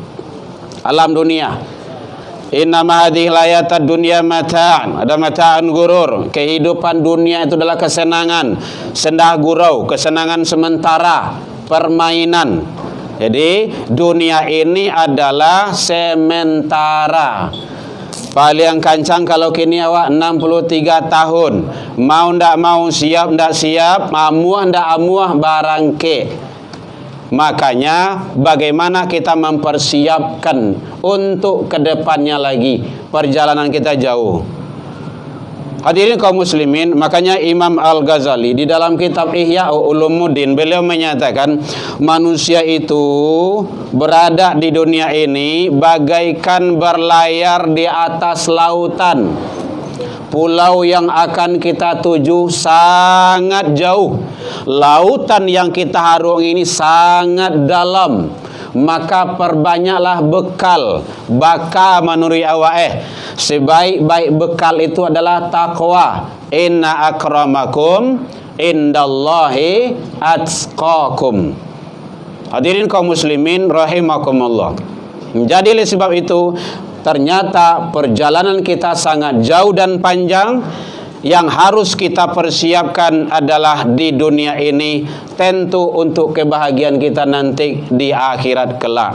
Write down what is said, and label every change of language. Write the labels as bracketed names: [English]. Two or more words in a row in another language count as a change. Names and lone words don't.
[Indonesian] Alam dunia, [Arabic] innama hadhil hayatad dunya mata'an, ada mata'an gurur. [Indonesian] Kehidupan dunia itu adalah kesenangan, sendah gurau, kesenangan sementara, permainan. Jadi dunia ini adalah sementara. [Minangkabau] Paling kancang kalau kini awak 63 tahun. Mau ndak mau, siap ndak siap, amuah ndak amuah barangke. [Indonesian] Makanya bagaimana kita mempersiapkan untuk kedepannya lagi. Perjalanan kita jauh. Hadirin kaum muslimin, makanya Imam Al-Ghazali di dalam kitab Ihya Ulumuddin beliau menyatakan manusia itu berada di dunia ini bagaikan berlayar di atas lautan. Pulau yang akan kita tuju sangat jauh. Lautan yang kita harung ini sangat dalam. Maka perbanyaklah bekal. Baka menurut awak sebaik-baik bekal itu adalah taqwa. [Arabic] Inna akramakum indallahi atqakum. [Indonesian] Hadirin kaum muslimin rahimakumullah. Jadi oleh sebab itu ternyata perjalanan kita sangat jauh dan panjang. Yang harus kita persiapkan adalah di dunia ini tentu untuk kebahagiaan kita nanti di akhirat kelak.